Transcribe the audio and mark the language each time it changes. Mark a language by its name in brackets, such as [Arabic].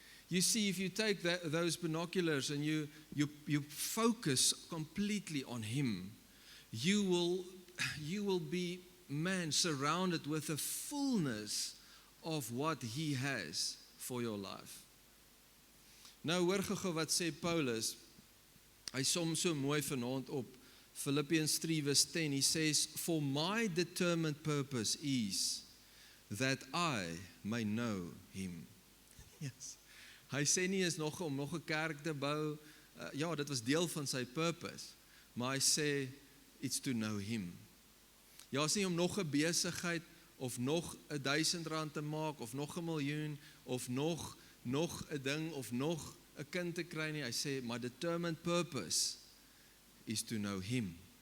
[English] You see, if you take those binoculars and you focus completely on him, you will be, man, surrounded with the fullness of what he has for your life. [Afrikaans] Nou hoor gou wat sê Paulus. Hy som so mooi vanaand op Philippians 3 verse 10. [English] He says, "For my determined purpose is that I may know him." Yes. [Afrikaans] Hy sê nie is nog om nog 'n kerk te bou. Ja, dit was deel van sy purpose. Maar hy sê [English] it's to know him. [Afrikaans] Ja, is nie om nog 'n besigheid of nog R1,000 te maak of nog 1 miljoen of nog 'n ding of nog 'n kind te kry nie. Hy sê my [English] determined purpose is to know him.